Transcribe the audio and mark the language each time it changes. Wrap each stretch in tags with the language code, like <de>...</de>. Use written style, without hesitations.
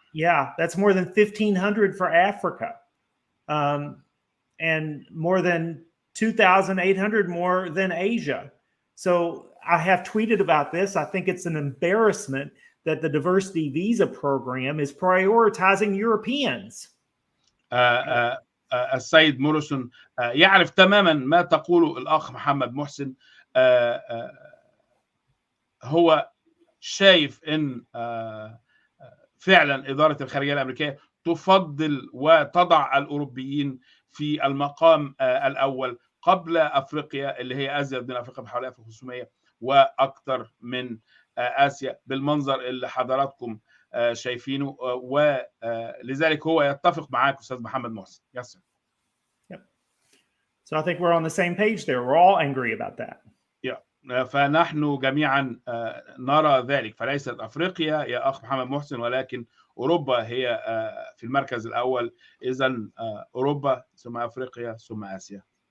<en>Yeah, that's more than 1,500 for Africa, and more than 2,800 more than Asia. So I have tweeted about this. I think it's an embarrassment that the Diversity Visa program is prioritizing Europeans.</en> <ar>السيد موريسون يعرف تماما ما تقوله الأخ محمد محسن. هو شايف إن فعلا إدارة الخارجية الأمريكية تفضل وتضع الأوروبيين في المقام الأول قبل أفريقيا، اللي هي أزيد من أفريقيا بحوالي 1500 وأكثر من آسيا بالمنظر اللي حضراتكم شايفينه. ولذلك هو يتفق معاك أستاذ محمد محسن.</ar> <en>Yes, sir. Yep. So I think we're on the same page there. We're all angry about that.</en> <ar>Yeah. فنحن جميعا نرى ذلك. فليست أفريقيا يا أخ محمد محسن، ولكن أوروبا هي في المركز الأول. إذن أوروبا ثم أفريقيا ثم آسيا.</ar>